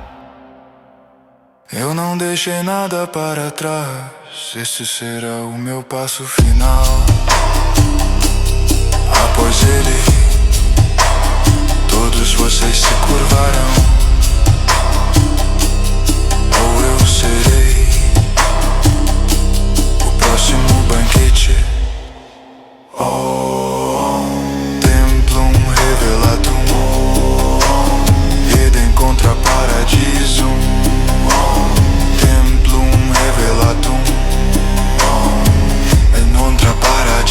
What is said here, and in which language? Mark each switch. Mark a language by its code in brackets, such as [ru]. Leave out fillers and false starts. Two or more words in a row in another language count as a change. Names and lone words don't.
[pt] Eu não deixei nada para trás, esse será o meu passo final. Após ele, todos vocês se curvarão, ou eu serei o próximo banquete. [la] Templum revelatum, Eden contra paradisum. Templum revelatum, en contra paradisum.